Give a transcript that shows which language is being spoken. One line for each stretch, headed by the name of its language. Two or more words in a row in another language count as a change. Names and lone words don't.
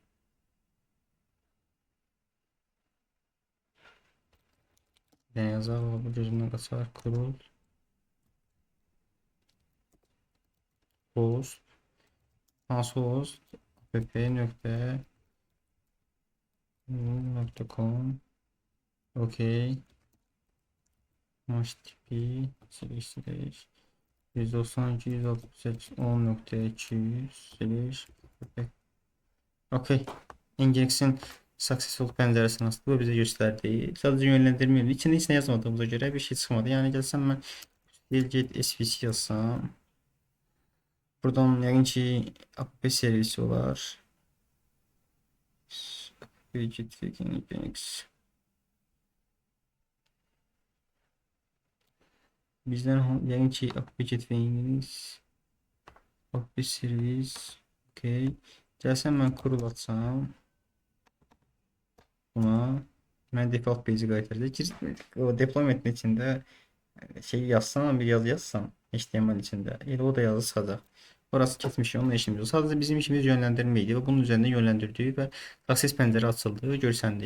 Azerbaijani: Yəni yazaq, bu gözümdən qaçar.
English: Curl host hansı host app.com okey http slash 192 168 10.200 slash okey.
Azerbaijani: Nginx'in successful pəncərəsini açdı və bizə göstərdi. Sadəcə yönləndirmə ilə içində heç nə yazmadığımıza görə bir şey çıxmadı. Yəni gəlsəm mən
English: get svc
Azerbaijani: yazsam, buradan yəqin ki app servisi olar.
English: Get Nginx.
Azerbaijani: Bizden yəqin ki
English: app get Nginx.
Azerbaijani: App servis. Okay. Gəlsəm mən kurul açsam. Buna mən
English: default page'i
Azerbaijani: qaytaracaq. O deployment'in içində şey yazsam, bir yazı yazsam HTML içində. Elə o da yazı çıxacaq. Orası keçmiş, onun işimiz yok. Sadəcə bizim işimiz yönləndirmə idi və bunun üzərində yönləndirdik və success pəncərə açıldı, görsəndi.